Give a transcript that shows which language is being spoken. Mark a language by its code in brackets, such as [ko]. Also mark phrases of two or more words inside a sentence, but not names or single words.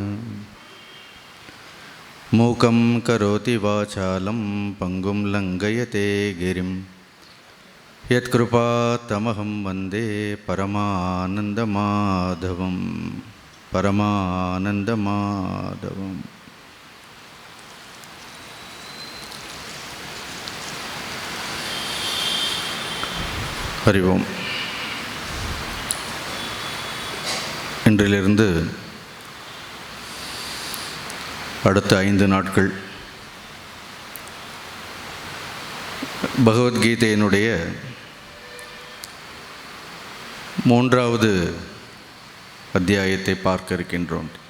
[sa] मूकं करोति वाचालं पङ्गुं लङ्घयते गिरिं यत्कृपातमहं वन्दे परमानन्दमाधवं परमानन्दमाधवम्। हरि ओम्। [ta] இன்றிலிருந்து அடுத்த 5 நாட்கள் பகவத்கீதையினுடைய 3வது அத்தியாயத்தை பார்க்க இருக்கின்றோம்.